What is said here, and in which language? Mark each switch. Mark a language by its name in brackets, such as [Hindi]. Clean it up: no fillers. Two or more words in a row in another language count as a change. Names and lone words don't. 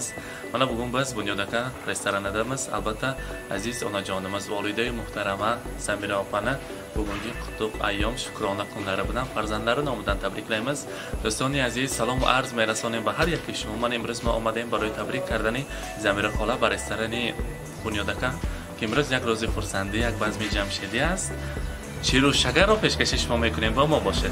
[Uzbek] Mana bugun biz Bunyodaka restoranidamiz. Albatta aziz onajonimiz Voliday muhtarama Samira opani bugungi qutlug' ayyom shukrona kunlari bilan farzandlari nomidan tabriklaymiz. [Tajik] Do'stoni aziz, salom arz merasonim va har yakki shuma men imroz ma omadem baroy tabrik kardani Zamira xola ba restorani Bunyodaka [Persian] که امروز یک روز خرسندی یک بزم جمشیدی است. شیر و شکر رو پیشکش شما میکنیم با ما باشید.